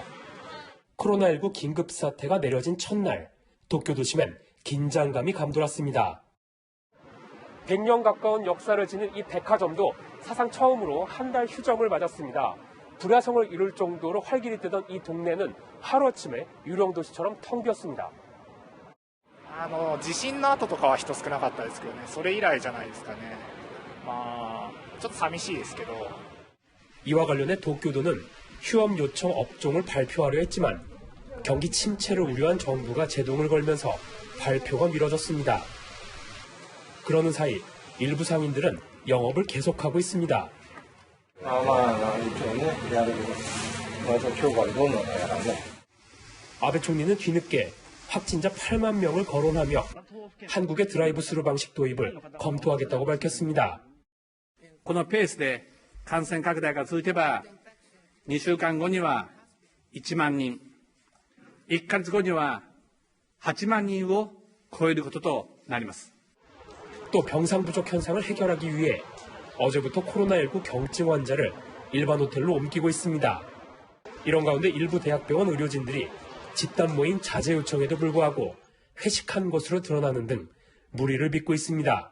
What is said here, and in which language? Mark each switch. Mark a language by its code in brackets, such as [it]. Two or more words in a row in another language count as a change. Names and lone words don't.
[ko] 코로나19 긴급사태가 내려진 첫날, 도쿄 도심엔 긴장감이 감돌았습니다. 100년 가까운 역사를 지닌 이 백화점도 사상 처음으로 한 달 휴점을 맞았습니다. 불야성을 이룰 정도로 활기를 뜨던 이 동네는 하루아침에 유령 도시처럼 텅 비었습니다. [ja] 地震の後とかは人少なかったですけどね、それ以来じゃないですかね。ちょっと寂しいですけど。 [ko] 이와 관련해 도쿄도는 휴업 요청 업종을 발표하려 했지만 경기 침체를 우려한 정부가 제동을 걸면서 발표가 미뤄졌습니다. 그러는 사이 일부 상인들은 영업을 계속하고 있습니다. 아베 총리는 뒤늦게 확진자 8만 명을 거론하며 한국의 드라이브스루 방식 도입을 검토하겠다고 밝혔습니다. [ja] このペースで感染拡大が続けば、2週間後には1万人、1ヶ月後には8万人を超えることとなります。 [ko] 또 병상 부족 현상을 해결하기 위해 어제부터 코로나19 경증 환자를 일반 호텔로 옮기고 있습니다. 이런 가운데 일부 대학병원 의료진들이 집단 모임 자제 요청에도 불구하고 회식한 것으로 드러나는 등 무리를 빚고 있습니다.